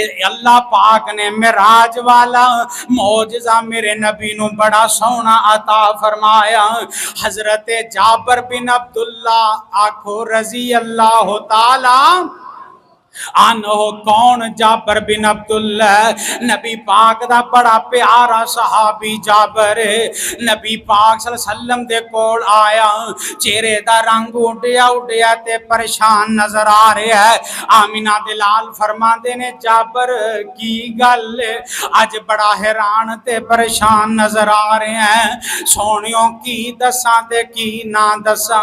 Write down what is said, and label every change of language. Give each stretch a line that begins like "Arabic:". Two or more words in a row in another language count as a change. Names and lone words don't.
Punjabi: اللہ پاک نے معراج والا معجزہ میرے نبی نو بڑا سوہنا عطا فرمایا. حضرت جابر بن عبداللہ آکھو
Arabic: رضي الله تعالى عنه.
Punjabi: कौन? جابر بن عبداللہ نبی پاک دا بڑا پیارا صحابی جابر. نبی پاک
Arabic: صلى الله عليه وسلم
Punjabi: دے کول آیا، چہرے دا رنگ اڈیا اڈیا تے پریشان نظر آ رہا ہے. آمنہ دے لال فرماندے نے جابر کی گل اج بڑا حیران تے پریشان نظر آ رہے ہیں. سونیو کی دسا تے کی نا دسا.